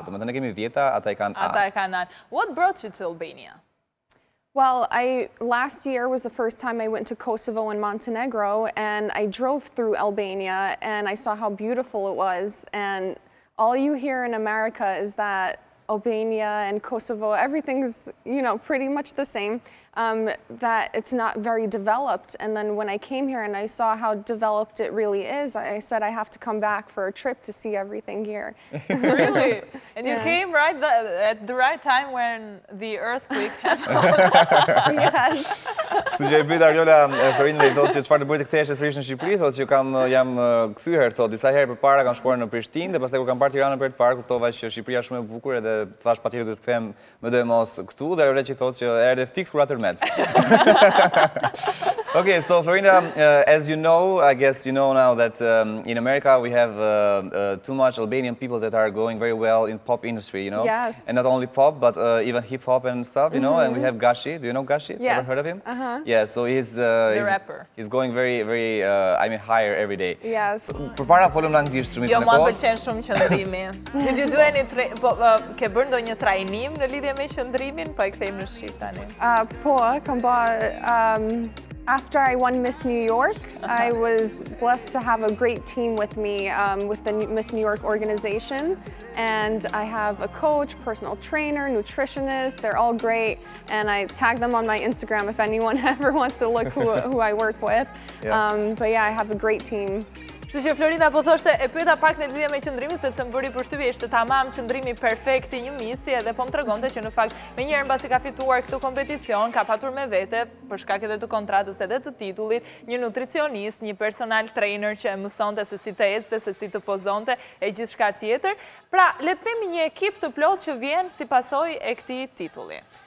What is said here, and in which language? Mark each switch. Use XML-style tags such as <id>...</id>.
<sq>Domethënë ne kemi 10-a, ata e kanë A. Ata e kanë A.</sq> <en>What brought you to Albania? Well, last year was the first time I went to Kosovo and Montenegro, and I drove through Albania, and I saw how beautiful it was. And all you hear in America is that Albania and Kosovo, everything's, you know, pretty much the same, that it's not very developed. And then when I came here and I saw how developed it really is, I said I have to come back for a trip to see everything here. Really? And you came right at the right time when the earthquake happened. Yes. Kështu që e pyet Ariola Florinda, i thotë që çfarë të bëj të kthehesh sërish në Shqipëri, thotë që jam kthyer, thotë disa herë përpara kam shkuar në Prishtinë dhe pastaj kur kam parë Tiranën për të parë, kuptova që Shqipëria është shumë e bukur edhe thash patjetër do të kthehem më do e mos këtu, dhe Ariola që thotë që erdhe fiks kur atë met. Okay, so Florinda, as you know, I guess you know now that in America we have too much Albanian people that are going very well in pop industry, you know? Yes. And not only pop, but even hip hop and stuff, you know? And we have Gashi. Do you know Gashi? Yes. Ever heard of him? Yeah, so he's the rapper. He's going very, I mean, higher every day. Yes.</en> <sq>Përpara folëm në anglisht shumë. Jo, mua pëlqen shumë qëndrimi.</sq> <en>Did you do any</en> <sq>ke bërë ndonjë trajnim në lidhje me qëndrimin, po e kthejmë në shqip tani? Po, kam bërë</sq> <en>after I won Miss New York, I was blessed to have a great team with me with the Miss New York organization. And I have a coach, personal trainer, nutritionist. They're all great. And I tag them on my Instagram if anyone ever wants to look who I work with. Yeah. But yeah, I have a great team.</en> <sq>Kështu që Florinda po thoshte, e pyeta pak në lidhje me qëndrimin, sepse më bëri përshtypje ishte tamam qëndrimi perfekt i një misi, edhe po më tregonte që në fakt me njëherë mbasi ka fituar këtë kompeticion, ka patur me vete, për shkak edhe të kontratës edhe të titullit, një nutricionist, një personal trainer që e mësonte se si të ecte, se si të pozonte e gjithçka tjetër. Pra, le të themi një ekip të plot që vjen si pasojë e këtij titulli.</sq>